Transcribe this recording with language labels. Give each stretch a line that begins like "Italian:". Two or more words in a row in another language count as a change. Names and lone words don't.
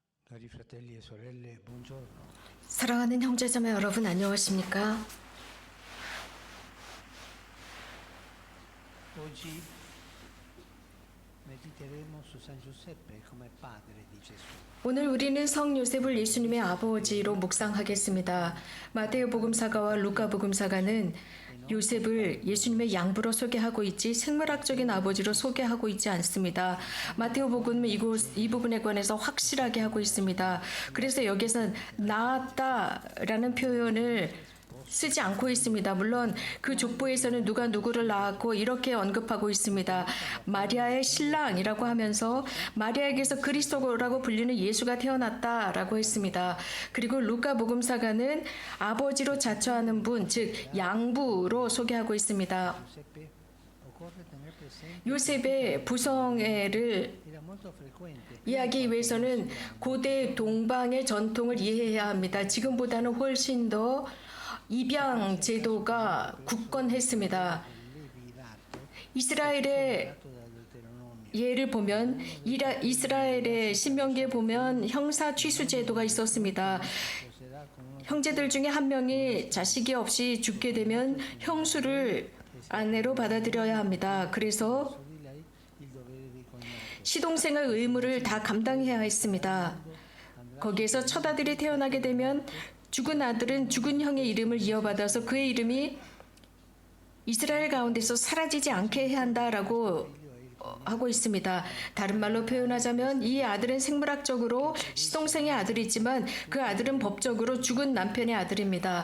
Italian: Cari fratelli e sorelle, buongiorno.
Korean: 사랑하는 형제자매 여러분 안녕하십니까?
Italian: Oggi mediteremo su San Giuseppe come padre di Gesù.
Korean: 오늘 우리는 성 요셉을 예수님의 아버지로 묵상하겠습니다. 마테오 복음사가와 루카 복음사가는 요셉을 예수님의 양부로 소개하고 있지 생물학적인 아버지로 소개하고 있지 않습니다. 마테오 복음은 이 부분에 관해서 확실하게 하고 있습니다. 그래서 여기서 낳았다라는 표현을 쓰지 않고 있습니다. 물론 그 족보에서는 누가 누구를 낳았고 이렇게 언급하고 있습니다. 마리아의 신랑이라고 하면서 마리아에게서 그리스도라고 불리는 예수가 태어났다라고 했습니다. 그리고 루카 복음사가는 아버지로 자처하는 분, 즉 양부로 소개하고 있습니다.
Italian: Giuseppe occorre tener presente
Korean: 요셉의 부성애를
Italian: era molto frequente
Korean: 이해하기 위해서는 고대 동방의 전통을 이해해야 합니다. 지금보다는 훨씬 더 입양 제도가 굳건했습니다. 이스라엘의
Italian: dato dal Deuteronomio.
Korean: 예를 보면 이스라엘의 신명기에 보면 형사 취수 제도가 있었습니다.
Italian: Sposerà con uno
Korean: 형제들 중에 한 명이 자식이 없이 죽게 되면 형수를 아내로 받아들여야 합니다. 그래서
Italian: di lei il dovere di cognato.
Korean: 시동생의 의무를 다 감당해야 했습니다. 거기에서 첫 아들이 태어나게 되면 죽은 아들은 죽은 형의 이름을 이어받아서 그의 이름이 이스라엘 가운데서 사라지지 않게 해야 한다라고 하고 있습니다. 다른 말로 표현하자면 이 아들은 생물학적으로 시동생의 아들이지만 그 아들은 법적으로 죽은 남편의 아들입니다.